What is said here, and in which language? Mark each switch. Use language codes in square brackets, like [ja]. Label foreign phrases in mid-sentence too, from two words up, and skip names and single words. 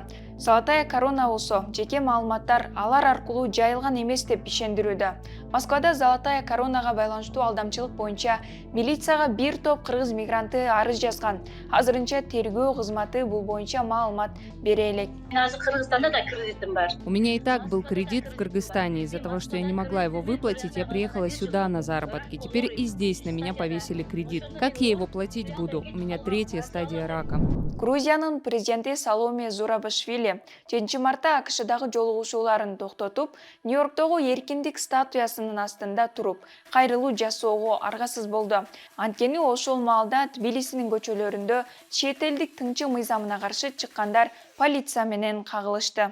[ky] Золотая корона болсо жеке маалыматтар алар аркылуу жайылган эмес деп ишендирүүдө. Москвада Золотая коронага байланыштуу алдамчылык боюнча милицияга бир топ кыргыз мигранты арыз жазган. Азырынча тергөө кызматы бул боюнча маалымат бере элек. Мен азыр Кыргызстанда да кредитим бар. [ru] У меня и так был кредит в Кыргызстане. Из-за того, что я не могла его выплатить, я приехала сюда на заработки. Теперь и здесь на меня повесили кредит. Как я его платить буду? У меня 3-я стадия рака. [ky] Грузиянын президенти Саломе Зурабишвили 7 мартта АКШдагы жолугушууларын токтотуп, Нью-Йорктогу эркиндик статуясынын астында туруп, кайрылуу жасоого аргасыз болду. Анткени ошол маалда Тбилисинин көчөлөрүндө чет элдик тыңчы мыйзамына каршы чыккандар полиция менен кагылышты.